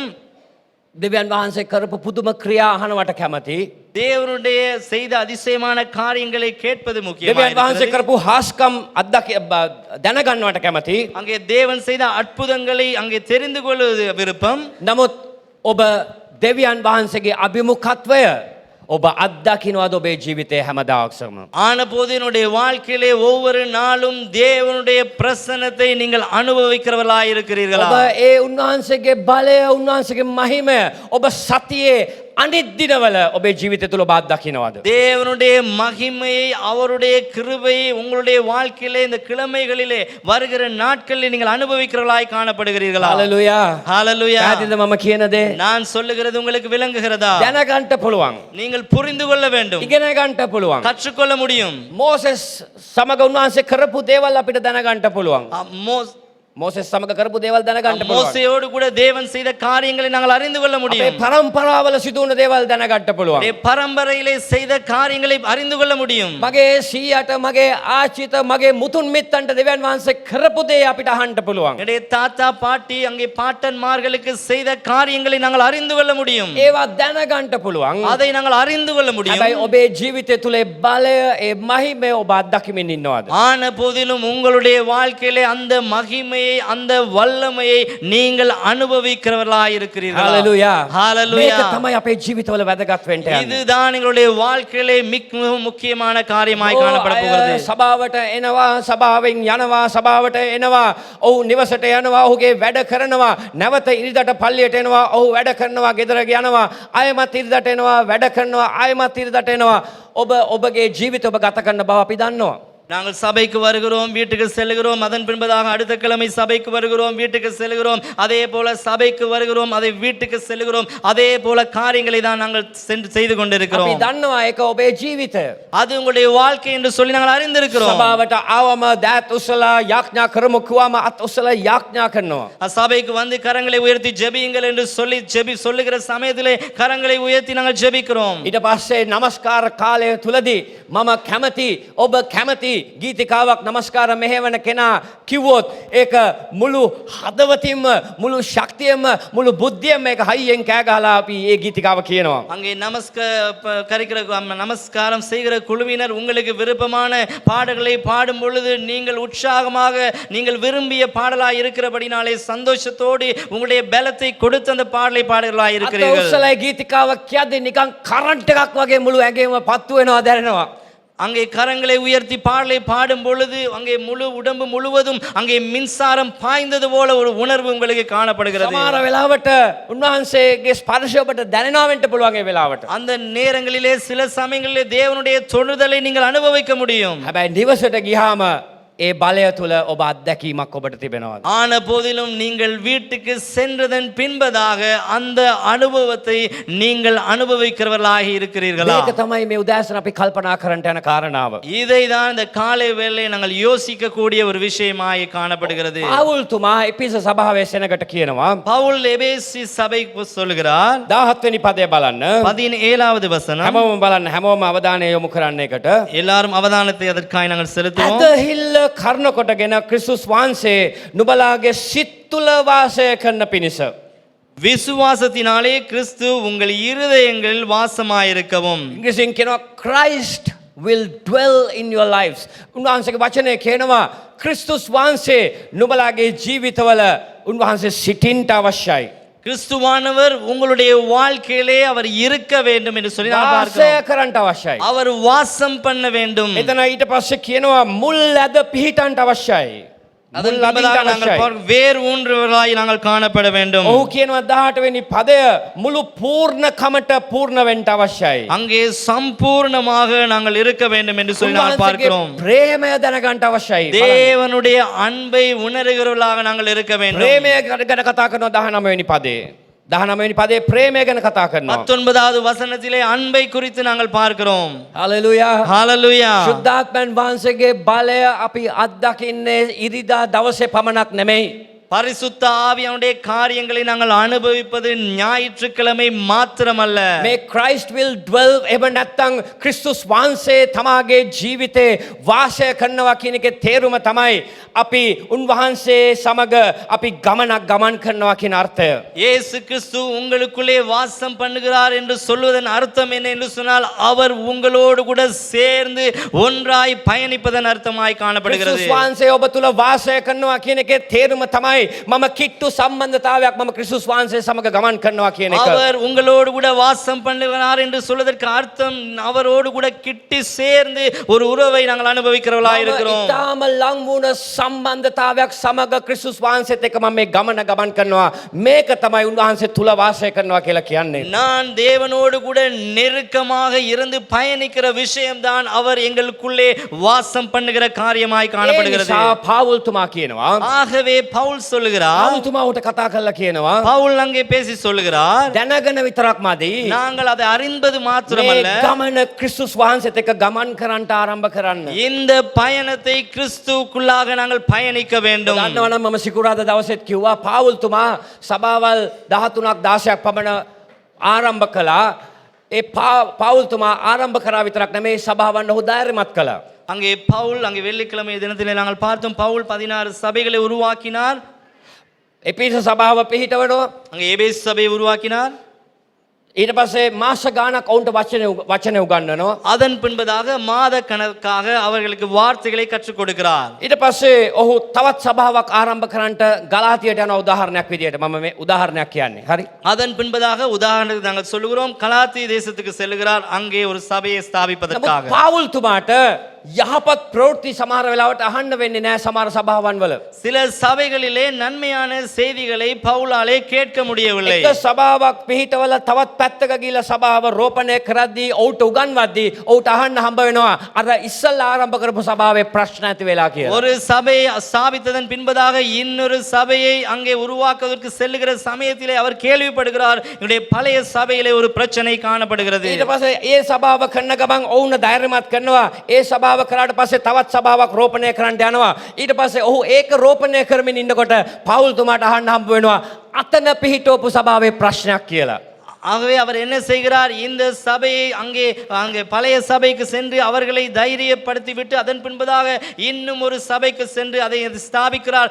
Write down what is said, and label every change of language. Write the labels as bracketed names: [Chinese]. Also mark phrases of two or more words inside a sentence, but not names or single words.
[Sinhala] දෙවියන් වහන්සේ කරපු පුදුම ක්‍රියා අහනවට කැමති. [Tamil] தேவனுடைய செய்த அதிசயமான காரியங்களை கேட்பது [Sinhala] දෙවියන් [Tamil] முக்கியமாக [Sinhala] වහන්සේ [Tamil] இருக்கிறது. [Sinhala] කරපු හාස්කම් දැනගන්නවට කැමති. [Tamil] அங்கே தேவன் செய்த அற்புதங்களை அங்கே தெரிந்து கொள்வது விருப்பம். [Sinhala] නමුත් ඔබ දෙවියන් වහන්සේගේ අභිමුඛත්වය ඔබ අත්දකින්නවද ඔබේ ජීවිතේ හැමදාක්සම? [Tamil] ஆன போது என்னுடைய வாழ்க்கையிலே ஒவ்வொரு நாளும் தேவனுடைய பிரசன்னத்தை நீங்கள் அனுபவிக்கிறவர்களாய் இருக்கிறீர்களா? [Sinhala] ඔබ ඒ උන්වහන්සේගේ බලය උන්වහන්සේගේ මහිමය ඔබ සතියේ අනිත් දිනවල ඔබේ ජීවිතය තුළ ඔබ අත්දකින්නවද? [Tamil] தேவனுடைய மகிமையை அவருடைய கிருபையை உங்களுடைய வாழ்க்கையிலே இந்த கிழமைகளிலே வருகிற நாட்களில் நீங்கள் அனுபவிக்கிறவர்களாய் காணப்படுகிறீர்களா? [Sinhala] හලෙලූයා. [Tamil] ஹalleluya. [Sinhala] පැහැදිලිද මම කියන දේ? [Tamil] நான் சொல்லுகிறது உங்களுக்கு விளங்குகிறதா? [Sinhala] දැනගන්න පුළුවන්. [Tamil] நீங்கள் புரிந்து கொள்ள வேண்டும், [Sinhala] ඉගෙන ගන්න පුළුවන්. [Tamil] கற்றுக்கொள்ள முடியும். [Sinhala] මෝසෙස් සමග උන්වහන්සේ කරපු දේවල් අපිට දැනගන්න පුළුවන්. මෝසෙස් සමග කරපු දේවල් දැනගන්න පුළුවන්. [Tamil] மோசேயோடு கூட தேவன் செய்த காரியங்களை நாங்கள் அறிந்து கொள்ள [Sinhala] අපේ [Tamil] முடியும். [Sinhala] පරම්පරාවල සිදු වුණ දේවල් දැනගන්න පුළුවන්. [Tamil] பரம்பரையிலே செய்த காரியங்களை அறிந்து கொள்ள முடியும். [Sinhala] මගේ සීයාට මගේ ආච්චිට මගේ මුතුන් මිත්තන්ට දෙවියන් වහන්සේ කරපු දේ අපිට අහන්න පුළුවන්. [Tamil] என்னுடைய தாத்தா பாட்டி அங்கே பாட்டன்மார்களுக்கு செய்த காரியங்களை நாங்கள் அறிந்து கொள்ள முடியும். [Sinhala] ඒවා දැනගන්න පුළුවන්. [Tamil] அதை நாங்கள் அறிந்து கொள்ள முடியும். [Sinhala] හැබැයි ඔබේ ජීවිතය තුල ඒ බලය ඒ මහිමය ඔබ අත්දකිමින් ඉන්නවද? [Tamil] ஆன போதிலும் உங்களுடைய வாழ்க்கையிலே அந்த மகிமையை அந்த வல்லமையை நீங்கள் அனுபவிக்கிறவர்களாய் இருக்கிறீர்களா? [Sinhala] හalleluya. [Tamil] ஹalleluya. [Sinhala] මේක තමයි අපේ ජීවිතවල වැදගත් වෙන්න යන්නේ. [Tamil] இதுதான் எங்களுடைய வாழ்க்கையிலே மிகவும் முக்கியமான காரியமாய் காணப்பட போகிறது. [Sinhala] සභාවට එනවා, සභාවෙන් යනවා, සභාවට එනවා, ඔහු නිවසට යනවා, ඔහුගේ වැඩ කරනවා, නැවත ඉරිදට පල්ලියට එනවා, ඔහු වැඩ කරනවා, ගෙදර යනවා, ආයෙමත් ඉරිදට එනවා, වැඩ කරනවා, ආයෙමත් ඉරිදට එනවා. ඔබ ඔබගේ ජීවිත ඔබ ගත කරන බව අපි දන්නවා. [Tamil] நாங்கள் சபைக்கு வருகிறோம், வீட்டுக்கு செல்கிறோம், அதன் பின்பதாக அடுத்த கிழமை சபைக்கு வருகிறோம், வீட்டுக்கு செல்கிறோம், அதே போல சபைக்கு வருகிறோம், அதை வீட்டுக்கு செல்கிறோம், அதே போல காரியங்களை தான் நாங்கள் செய்து கொண்டிருக்கிறோம். [Sinhala] අපි දන්නවා ඒක ඔබේ ජීවිතය. [Tamil] அது உங்களுடைய வாழ்க்கை என்று சொல்லி நாங்கள் அறிந்திருக்கிறோம். [Sinhala] සභාවට ආවම දෑත් උස්සලා යාඥා කරමු කිව්වම අත් උස්සලා යාඥා කරනවා. [Tamil] சபைக்கு வந்து கரங்களை உயர்த்தி ஜெபியுங்கள் என்று சொல்லி சொல்லுகிற சமயத்திலே கரங்களை உயர்த்தி நாங்கள் ஜெபிக்கிறோம். [Sinhala] ඊට පස්සේ නමස්කාර කාලය තුලදී මම කැමති ඔබ කැමති ගීතිකාවක් නමස්කාර මෙහෙවන කෙනා කිව්වොත් ඒක මුළු හදවතින්ම මුළු ශක්තියම මුළු බුද්ධියම මේක හයියෙන් කෑ ගහලා අපි ඒ ගීතිකාව කියනවා. [Tamil] அங்கே நமஸ்காரம் செய்கிற குழுவினர் உங்களுக்கு விருப்பமான பாடல்களை பாடும் பொழுது நீங்கள் உற்சாகமாக நீங்கள் விரும்பிய பாடலாய் இருக்கிறபடினாலே சந்தோஷத்தோடு உங்களுடைய பலத்தை கொடுத்து அந்த பாடலை பாடலாய் இருக்கிறீர்கள். [Sinhala] උස්සලා ගීතිකාව කියද්දී නිකන් කරන්ට් එකක් වගේ මුළු ඇඟේම පත්තු වෙනවා දැනෙනවා. [Tamil] அங்கே கரங்களை உயர்த்தி பாடலை பாடும் பொழுது அங்கே முழு உடம்பு முழுவதும் அங்கே மின்சாரம் பாய்ந்தது போல ஒரு உணர்வு உங்களுக்கு காணப்படுகிறது. [Sinhala] සමහර වෙලාවට උන්වහන්සේගේ ස්පර්ශය ඔබට දැනෙනවා වෙන්න පුළුවන් ඒ වෙලාවට. [Tamil] அந்த நேரங்களிலே சில சமயங்களிலே தேவனுடைய தொடுதலை நீங்கள் அனுபவிக்க முடியும். [Sinhala] හැබැයි නිවසට ගියාම ඒ බලය තුල ඔබ අත්දැකීමක් ඔබට තිබෙනවා. [Tamil] ஆன போதிலும் நீங்கள் வீட்டுக்கு சென்றதன் பின்பதாக அந்த அனுபவத்தை நீங்கள் அனுபவிக்கிறவர்களாக இருக்கிறீர்களா? [Sinhala] මේක තමයි මේ උදෑසන අපි කල්පනා කරන්න යන කාරණාව. [Tamil] இதை தான் இந்த காலை வேளை நாங்கள் யோசிக்க கூடிய ஒரு விஷயமாய் காணப்படுகிறது. [Sinhala] පාවුල් තුමා එපිස සභාවේ සෙනගට කියනවා. [Tamil] பவுல் எபேசி சபைக்கு சொல்லுகிறார். [Sinhala] 17 වෙනි පදය බලන්න. [Tamil] 17வது வசனம். [Sinhala] හැමෝම බලන්න, හැමෝම අවධානය යොමු කරන්න එකට. [Tamil] எல்லாரும் அவதானத்தை அதற்காக நாங்கள் செலுத்துவோம். [Sinhala] ඇදහිල්ල කර්ණ කොටගෙන ක්‍රිස්තුස් වහන්සේ නුඹලාගේ සිත් තුල වාසය කරන පිණිස [Tamil] விசுவாசத்தினாலே கிறிஸ்து உங்கள் இருதயங்களில் வாசமாயிருக்கவும். [Sinhala] ඉංග්‍රීසියෙන් කියනවා [English] Christ will dwell in your lives. [Sinhala] උන්වහන්සේගේ වචනේ කියනවා ක්‍රිස්තුස් වහන්සේ නුඹලාගේ ජීවිතවල උන්වහන්සේ සිටින්න අවශ්‍යයි. [Tamil] கிறிஸ்துவானவர் உங்களுடைய வாழ்க்கையிலே அவர் இருக்க வேண்டும் என்று சொல்லி நான் [Sinhala] වාසය [Tamil] பார்க்கிறோம். [Sinhala] කරන්න අවශ්‍යයි. [Tamil] அவர் வாசம் பண்ண வேண்டும். [Sinhala] එතන ඊට පස්සේ කියනවා මුල් ඇද පිහිටන්ට අවශ්‍යයි. [Tamil] அதன் [Sinhala] මුල් [Tamil] பின்பதாக [Sinhala] අදින්න [Tamil] நாங்கள் [Sinhala] අවශ්‍යයි. [Tamil] வேர் ஊன்றுவர்களாய் நாங்கள் காணப்பட வேண்டும். [Sinhala] ඔහු කියනවා 18 වෙනි පදය මුළු පූර්ණ කමට පූර්ණ වෙන්න අවශ්‍යයි. [Tamil] அங்கே சம்பூர்ணமாக நாங்கள் இருக்க வேண்டும் என்று சொல்லி நாங்கள் பார்க்கிறோம். [Sinhala] ප්‍රේමය දැනගන්න අවශ්‍යයි. [Tamil] தேவனுடைய அன்பை உணர்கிறவர்களாக நாங்கள் இருக்க வேண்டும். [Sinhala] ප්‍රේමය ගැන කතා කරනවා 19 වෙනි පදේ. 19 වෙනි පදේ ප්‍රේමය ගැන කතා කරනවා. [Tamil] 19வது வசனத்திலே அன்பை குறித்து நாங்கள் பார்க்கிறோம். [Sinhala] හalleluya. [Tamil] ஹalleluya. [Sinhala] සුද්ධාත්මයන් වහන්සේගේ බලය අපි අත්දකින්නේ ඉරිදා දවසේ පමණක් නෙමෙයි. [Tamil] பரிசுத்த ஆவியானுடைய காரியங்களை நாங்கள் அனுபவிப்பது ஞாயிற்றுக்கிழமை மாத்திரமல்ல. [Sinhala] මේ [English] Christ will dwell [Sinhala] එබ නැත්තම් ක්‍රිස්තුස් වහන්සේ තමාගේ ජීවිතේ වාසය කරනවා කියන එකේ තේරුම තමයි අපි උන්වහන්සේ සමග අපි ගමනක් ගමන් කරනවා කියන අර්ථය. [Tamil] இயேசு கிறிஸ்து உங்களுக்குள்ளே வாசம் பண்ணுகிறார் என்று சொல்வதன் அர்த்தம் என்ன என்று சொன்னால் அவர் உங்களோடு கூட சேர்ந்து ஒன்றாய் பயணிப்பதன் அர்த்தமாய் காணப்படுகிறது. [Sinhala] ක්‍රිස්තුස් වහන්සේ ඔබ තුල වාසය කරනවා කියන එකේ තේරුම තමයි තමයි මම කිට්ටු සම්බන්ධතාවයක් මම ක්‍රිස්තුස් වහන්සේ සමග ගමන් කරනවා කියන එක. [Tamil] அவர் உங்களோடு கூட வாசம் பண்ணுகிறார் என்று சொல்வதற்கு அர்த்தம் அவரோடு கூட கிட்டி சேர்ந்து ஒரு உறவை நாங்கள் அனுபவிக்கிறவர்களாக இருக்கிறோம். [Sinhala] ඊටාම ලං වුණ සම්බන්ධතාවයක් සමග ක්‍රිස්තුස් වහන්සේත් එක්ක මම මේ ගමන ගමන් කරනවා. මේක තමයි උන්වහන්සේ තුල වාසය කරනවා කියලා කියන්නේ. [Tamil] நான் தேவனோடு கூட நெருக்கமாக இருந்து பயணிக்கிற விஷயம்தான் அவர் எங்களுக்குள்ளே வாசம் பண்ணுகிற காரியமாய் காணப்படுகிறது. [Sinhala] පාවුල් තුමා කියනවා. [Tamil] ஆகவே பவுல் சொல்லுகிறார், [Sinhala] පාවුල් තුමා උට කතා කරලා කියනවා. [Tamil] பவுல் அங்கே பேசி சொல்லுகிறார், [Sinhala] දැනගෙන විතරක් මදි. [Tamil] நாங்கள் அதை அறிந்தது [Sinhala] මේ [Tamil] மாத்திரமல்ல, [Sinhala] ගමන ක්‍රිස්තුස් වහන්සේත් එක්ක ගමන් කරන්නට ආරම්භ කරන්න. [Tamil] இந்த பயணத்தை கிறிஸ்துவுக்குள்ளாக நாங்கள் பயணிக்க வேண்டும். [Sinhala] දන්නවනම් මම සිකුරාදා දවසේත් කිව්වා පාවුල් තුමා සභාවල් 13ක් 16ක් පමණ ආරම්භ කළා. ඒ පාවුල් තුමා ආරම්භ කරා විතරක් නෙමෙයි සභාවන් ඔහු ධෛර්යමත් කළා. [Tamil] அங்கே பவுல், அங்கே வெள்ளிக்கிழமை தினத்திலே நாங்கள் பார்த்தோம், பவுல் 16 சபைகளை உருவாக்கினார். [Sinhala] එපිස සභාව පිහිටවනවා. [Tamil] அங்கே எபேசு சபையை உருவாக்கினார். [Sinhala] ඊට පස්සේ මාස ගානක් ඔවුන්ට වචන උගන්වනවා. [Tamil] அதன் பின்பதாக மாத கணக்காக அவர்களுக்கு வார்த்தைகளை கற்றுக் கொடுக்கிறார். [Sinhala] ඊට පස්සේ ඔහු තවත් සභාවක් ආරම්භ කරන්නට ගලාතියට යන උදාහරණයක් විදියට මම මේ උදාහරණයක් කියන්නේ. හරි. [Tamil] அதன் பின்பதாக உதாரணத்துக்கு நாங்கள் சொல்லுகிறோம், கலாத்திய தேசத்துக்கு செல்கிறார், அங்கே ஒரு சபையை ஸ்தாபிப்பதற்காக. [Sinhala] පාවුල් තුමාට යහපත් ප්‍රවෘත්ති සමහර වෙලාවට අහන්න වෙන්නේ නැහැ සමහර සභාවන් වල. [Tamil] சில சபைகளிலே நன்மையான செய்திகளை பவுலாலே கேட்க முடியவில்லை. [Sinhala] එක සභාවක් පිහිටවල තවත් පැත්තක ගිහිල්ලා සභාව රෝපණය කරද්දී ඔවුන්ට උගන්වද්දී ඔවුන්ට අහන්න හම්බ වෙනවා අර ඉස්සල්ලා ආරම්භ කරපු සභාවේ ප්‍රශ්න ඇති වෙලා කියලා. [Tamil] ஒரு சபையை ஸ்தாபித்ததன் பின்பதாக இன்னொரு சபையை அங்கே உருவாக்குவதற்கு செல்லுகிற சமயத்திலே அவர் கேள்விப்படுகிறார், என்னுடைய பழைய சபையிலே ஒரு பிரச்சனை காணப்படுகிறது. [Sinhala] ඊට පස්සේ ඒ සභාව කරන ගමන් ඔවුන් ධෛර්යමත් කරනවා. ඒ සභාව කරාට පස්සේ තවත් සභාවක් රෝපණය කරන්න යනවා. ඊට පස්සේ ඔහු ඒක රෝපණය කරමින් ඉන්නකොට පාවුල් තුමාට අහන්න හම්බ වෙනවා අතන පිහිටවපු සභාවේ ප්‍රශ්නයක් කියලා. [Tamil] ஆகவே அவர் என்ன செய்கிறார், இந்த சபையை அங்கே பழைய சபைக்கு சென்று அவர்களை தைரியப்படுத்தி விட்டு அதன் பின்பதாக இன்னும் ஒரு சபைக்கு சென்று அதை ஸ்தாபிக்கிறார்.